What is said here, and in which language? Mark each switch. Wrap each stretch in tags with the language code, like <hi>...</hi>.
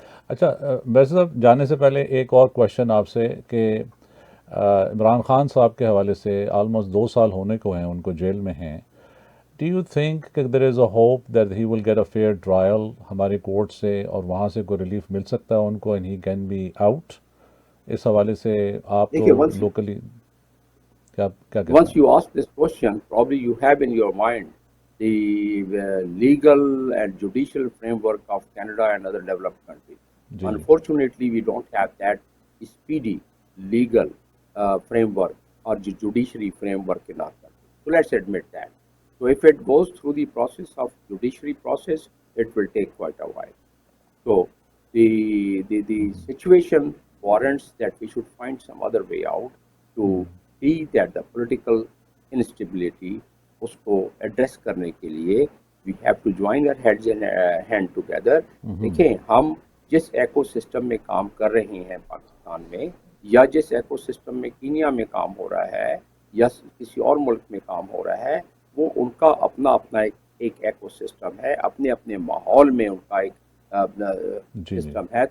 <ur>اچھا، ویسے صاحب جانے سے پہلے ایک اور کوشچن آپ سے کہ عمران خان صاحب کے حوالے سے آلموسٹ 2 سال ہونے کو ہیں ان کو جیل میں ہیں.</ur> <en>do you think</en> <ur>کہ</ur> <en>there is a hope that he will get a fair trial</en> <ur>ہماری کورٹ سے، اور وہاں سے کوئی ریلیف مل سکتا ہے ان کو،</ur> <en>And he can be out?</en> <ur>اس حوالے سے آپ دیکھیے، تو لوکلی کیا کہتے</ur> <en>once</en> <ur>ہیں؟</ur> <en>you ask this question, probably you have in your mind the legal and judicial framework of Canada and other developed countries.</en> <ur>جی.</ur> <en>Unfortunately, we don't have that speedy legal framework or judiciary framework in our country. So let's admit that. So if it goes through the process of judiciary process, it will take quite a while. So the situation warrants that we should find some other way out to see that the political instability</en> <ur>اس کو address کرنے کے لیے</ur> <en>we have to join our heads and hand together.</en> <ur>دیکھیں، ہم جس eco system میں کام کر رہے ہیں پاکستان میں، یا جس ایکو سسٹم میں کینیا میں کام ہو رہا ہے یا کسی اور ملک میں کام ہو رہا ہے، وہ ان کا اپنا اپنا ایک ایکو سسٹم ہے، اپنے اپنے ماحول میں ان کا ایک سسٹم ہے.</ur>